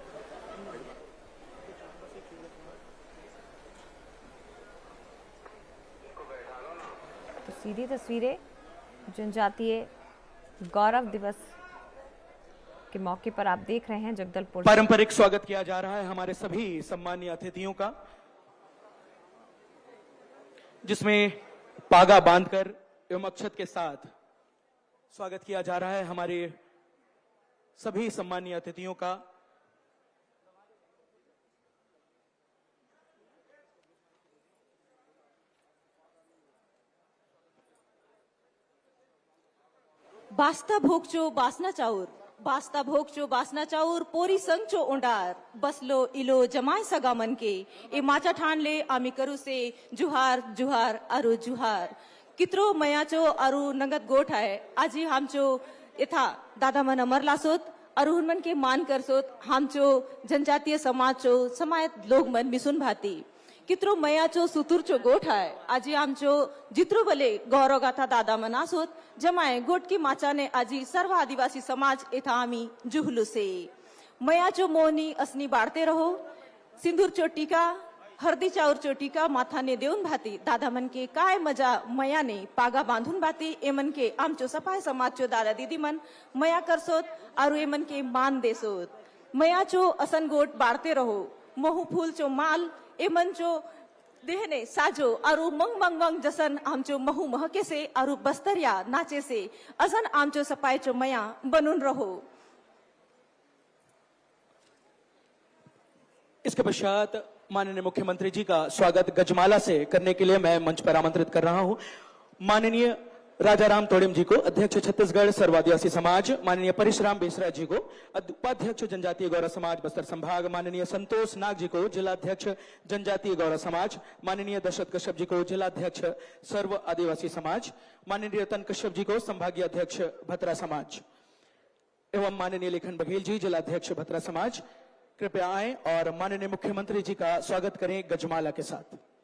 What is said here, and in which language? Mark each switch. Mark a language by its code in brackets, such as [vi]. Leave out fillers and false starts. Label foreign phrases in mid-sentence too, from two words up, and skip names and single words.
[hi] तो सीधी तस्वीरें जनजातीय गौरव दिवस के मौके पर आप देख रहे हैं जगदलपुर। पारंपरिक स्वागत किया जा रहा है हमारे सभी सम्मानीय अतिथियों का, जिसमें पागा बांधकर एवं अक्षत के साथ स्वागत किया जा रहा है हमारे सभी सम्मानीय अतिथियों का। [hlb] बास्ता भोगचो बासना चाऊर, बास्ता भोगचो बासना चाऊर, पोरी संगचो ओंडार, बसलो इलो जमाय सगा मन के, ए माचा ठान ले आमी करू से जुहार जुहार अरु जुहार। कित्रो मयाचो अरु नगद गोठ है, आजी हमचो यथा दादा मन अमरलासोत अरु हुनमन के मान करसोत, हमचो जनजातीय समाजचो समायत लोग मन मिसुन भाती। कित्रो मयाचो सुतुरचो गोठ है, आजी आमचो जित्रो भले गौरव गाथा दादा मनासोत, जमाए गोठ की माचा ने आजी सर्व आदिवासी समाज एथा आमी जुहलू से। मयाचो मोनी असनी बाढ़ते रहो, सिंदूर चोटिका हरदी चाउर चोटिका माथा ने देऊन भाती, दादा मन के काय मजा मया ने पागा बांधून भाती। एमन के आमचो सफाई समाजचो दादा दीदी मन मया करसोत और एमन के मान देसोत। मयाचो असन गोट बाढ़ते रहो, महू फूल चो माल एमन चो देहने साजो अरु मंग मंग मंग जसन आमचो महू महके से अरु बस्तरिया नाचे से असन आमचो सफाई चो मया बनून रहो। [hi] इसके पश्चात माननीय मुख्यमंत्री जी का स्वागत गजमाला से करने के लिए मैं मंच पर आमंत्रित कर रहा हूं माननीय राजाराम तोड़िम जी को, अध्यक्ष छत्तीसगढ़ सर्व आदिवासी समाज, माननीय परशुराम बेसरा जी को, उपाध्यक्ष जनजातीय गौरव समाज बस्तर संभाग, माननीय संतोष नाग जी को, जिलाध्यक्ष जनजातीय गौरव समाज, माननीय दशरथ कश्यप जी को, जिलाध्यक्ष सर्व आदिवासी समाज, माननीय रतन कश्यप जी को, संभागीय अध्यक्ष भतरा समाज, एवं माननीय लेखन बघेल जी, जिलाध्यक्ष भतरा समाज, कृपया आए और माननीय मुख्यमंत्री जी का स्वागत करें गजमाला के साथ।